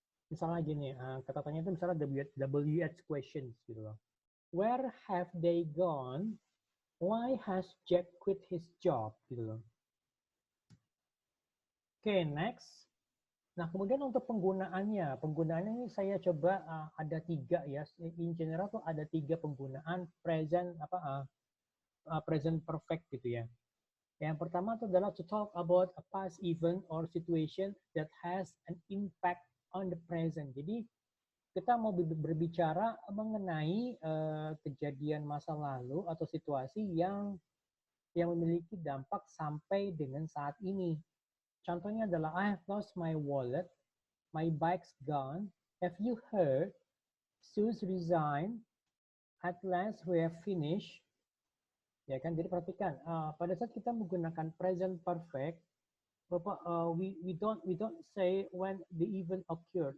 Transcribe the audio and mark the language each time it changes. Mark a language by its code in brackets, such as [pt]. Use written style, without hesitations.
[id] Misalnya gini, kata tanya itu misalnya WH questions gitu loh. [en] Where have they gone? Why has Jack quit his job? [id] Gitu loh. [en] Oke, next. [id] Nah, kemudian untuk penggunaannya ini saya coba ada 3 ya. [en] In general [id] tuh ada 3 penggunaan present present perfect gitu ya. Yang pertama itu adalah [en] to talk about a past event or situation that has an impact on the present. [id] Jadi kita mau berbicara mengenai kejadian masa lalu atau situasi yang memiliki dampak sampai dengan saat ini. Contohnya adalah [en] I have lost my wallet, my bike's gone, have you heard, Sue's resigned, at last we have finished. [id] Ya kan, jadi perhatikan pada saat kita menggunakan present perfect, [en] we don't say when the event occurred.